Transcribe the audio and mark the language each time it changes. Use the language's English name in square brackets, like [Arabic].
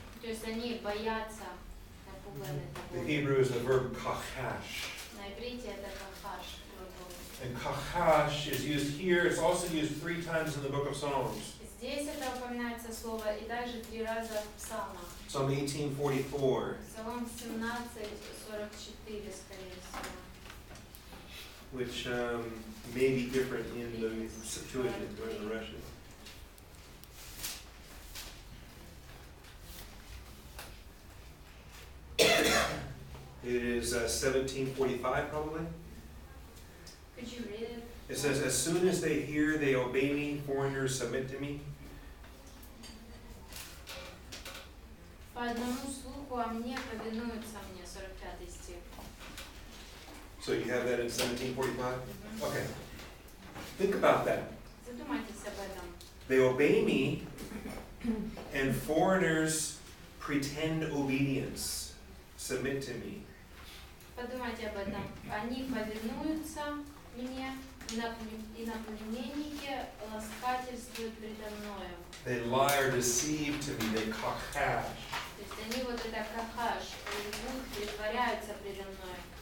[Russian] То есть они боятся, напуганы [English] The [Russian] тобой. [English] Hebrew is the verb kachash. [Russian] На иврите это кахаш. [English] And kachash is used here. It's also used 3 times in the book of Psalms. [Russian] Здесь это упоминается слово, и также 3 раза в Псалмах. [English] Psalm 18:44, [Russian] Псалом 17:44, скорее всего. [English] which may be different in the Septuagint or in the Russian. It is 17:45 probably. Could you read it? It says, "As soon as they hear, they obey me. Foreigners submit to me." [Russian] По одному слуху о мне повинуются мне, 45 стих. [English] So you have that in 17:45? Okay. Think about that. [Russian] Задумайтесь об этом. [English] They obey me, and foreigners pretend obedience, submit to me. [Russian] Подумайте об этом. Они повинуются мне, иноплеменники ласкательствуют предо мною. [English] They lie or deceive to me, they kachash. [Russian] То есть они вот это кахаш, лгут, притворяются предо мной.